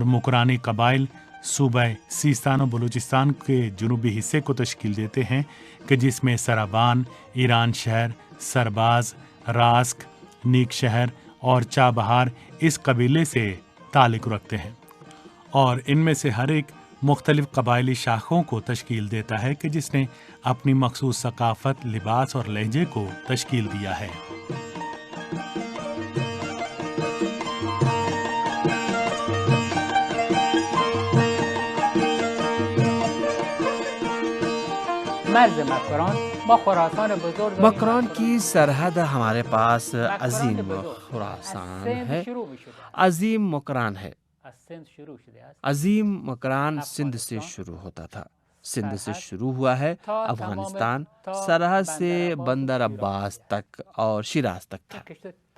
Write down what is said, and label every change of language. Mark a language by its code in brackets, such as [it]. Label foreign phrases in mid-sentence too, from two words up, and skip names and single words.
[ur] مکرانی قبائل صوبہ سیستان و بلوچستان کے جنوبی حصے کو تشکیل دیتے ہیں کہ جس میں سرابان، ایران شہر، سرباز، راسک، نیک شہر اور چابہار اس قبیلے سے تعلق رکھتے ہیں، اور ان میں سے ہر ایک مختلف قبائلی شاخوں کو تشکیل دیتا ہے کہ جس نے اپنی مخصوص ثقافت، لباس اور لہجے کو تشکیل دیا ہے۔ [fa] مرز مکران با خراسان بزرگ [ur] مکران کی سرحد ہمارے پاس عظیم خراسان ہے، عظیم مکران ہے۔ عظیم مکران سندھ سے شروع ہوتا تھا، سندھ سے شروع ہوا ہے، افغانستان سرحد سے بندر عباس تک اور شیراز تک تھا۔